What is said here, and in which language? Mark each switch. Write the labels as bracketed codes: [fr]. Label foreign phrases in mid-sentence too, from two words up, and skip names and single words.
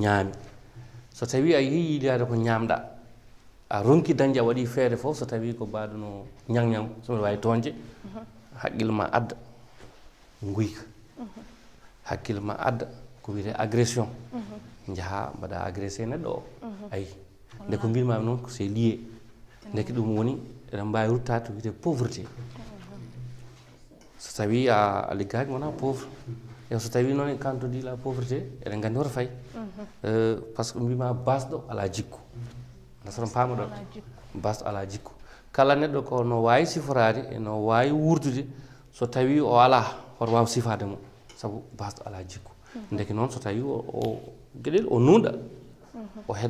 [ff] ñaami so tawi a yeehi yiilade ko ñamɗa a ronki dañde a waɗi feere fof so tawi ko mbaɗuno ñagñam somi wawi toñde haqqille ma adda guyka haqqille ma adda ko wiyete agression jaaha mbaɗa agressé neɗɗo o ayi nde ko mbimami noon [fr] c'est lié [ff] ndeke ɗum woni eɗen mbawi ruttade to wiyete pauvreté so tawi a liggaki wona pauvre e so tawi noon [fr] quand on dit la pauvreté [ff] eɗen gandi hoto fayi [fr] par ce que [ff] mbima basɗo ala jikku nasaɗon paama ɗon basɗo ala jikku kala neɗɗo ko no wawi siforade e no wawi wurdude so tawi o ala hoto wawa sifade mo saabu basɗo ala jikku ndeke noon so tawi o gueɗel o nuuɗa o heddo